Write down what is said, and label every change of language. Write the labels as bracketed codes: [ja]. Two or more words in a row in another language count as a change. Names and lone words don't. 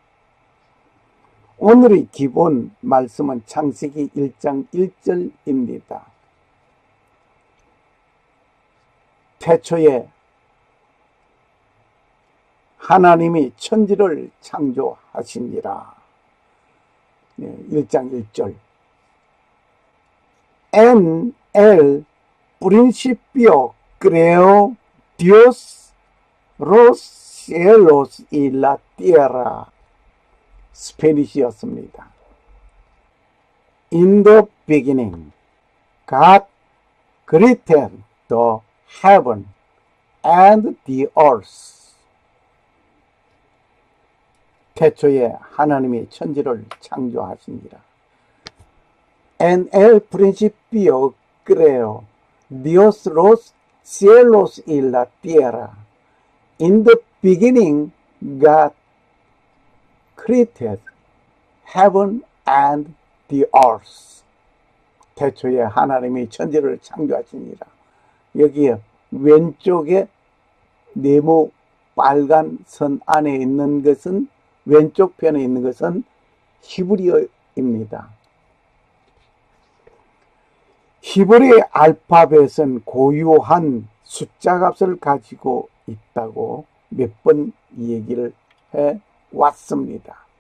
[ko] 오늘의 기본 말씀은 창세기 1장 1절입니다. 태초에 하나님이 천지를 창조하시니라. 1장 1절. [es] En el principio creó Dios los cielos y la tierra. [ko] 스페니시였습니다. [en] In the beginning, God created the heaven and the earth. [ko] 태초에 하나님이 천지를 창조하시니라. [es] En el principio creó Dios los cielos y la tierra. [en] In the beginning, God created heaven and the earth. [ko] 태초에 하나님이 천지를 창조하시니라. 여기에 왼쪽에 네모 빨간 선 안에 있는 것은, 왼쪽 편에 있는 것은 히브리어입니다. 히브리 알파벳은 고유한 숫자 값을 가지고 있다고 몇 번 얘기를 해 왔습니다.